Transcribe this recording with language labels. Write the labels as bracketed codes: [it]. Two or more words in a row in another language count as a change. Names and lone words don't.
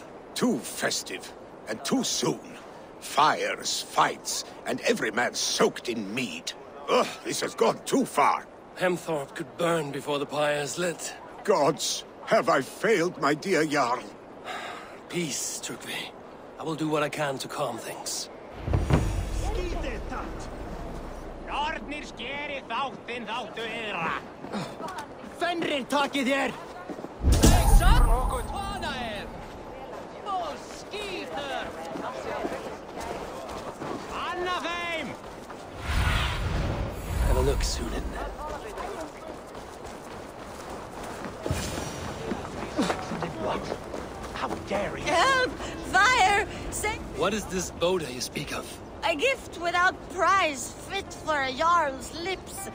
[en] Too festive, and too soon. Fires, fights, and every man soaked in mead. Ugh, this has gone too far. Hemthorpe could burn before the pyre is lit. Gods, have I failed my dear Jarl? Peace, Trygve. I will do what I can to calm things. [is] Nornir skeri þáttinn þáttu yðra. Fenrir takið þér! Anna þeim! [en] Have a look, Sunan. How dare you! Help! Fire! Save What is this Boda you speak of? a gift without price, fit for a Jarl's lips.